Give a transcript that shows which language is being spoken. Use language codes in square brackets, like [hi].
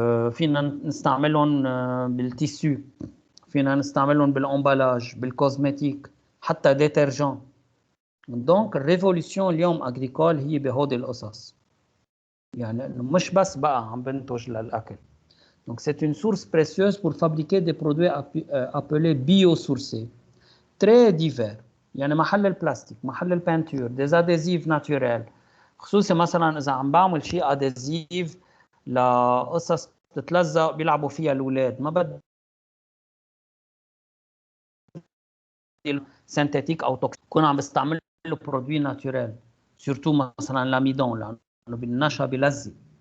[ar] فينا نستعملهم بالتيسو، فينا نستعملهم بالامبالاج، بالكوزمتيك، حتى ديترجون. دونك الريفوليوشن اليوم اغريكول هي بهودي القصص، يعني مش بس بقى عم بنتج للاكل. [fr] Donc c'est une source précieuse pour fabriquer des produits appelés biosourcés, très divers. [ar] يعني محل البلاستيك، محل البانتور، [fr] des adhésifs naturels. [ar] خصوصي مثلا اذا عم بعمل شيء ادهيزيف لقصص تتلزق بيلعبوا فيها الاولاد، ما بدي سينثيتيك او توكسيك، كون عم بستعمل له برودوي ناتورال، سورتو مثلا لاميدون لانه بالنشا بيلزق.